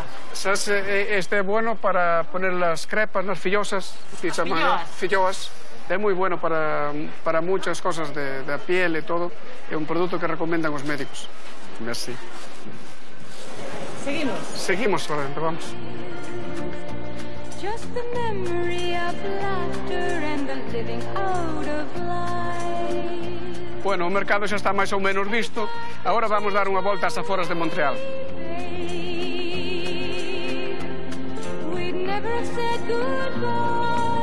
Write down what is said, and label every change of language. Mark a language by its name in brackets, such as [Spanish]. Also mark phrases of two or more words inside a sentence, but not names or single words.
[Spanish] Este é bueno para poner las crepas, las fillosas. [Galician] Filloas. É moi [Spanish] bueno para muchas cosas de piel e todo. [Galician] É un produto que recomendan os médicos. [French] Merci. [Galician] Seguimos? Seguimos, para dentro, vamos. [English] Just the memory of laughter and the living out of life. [Galician] Bueno, o mercado xa está máis ou menos visto. Agora vamos dar unha volta ás aforas de Montreal. [English] We'd never have said goodbye.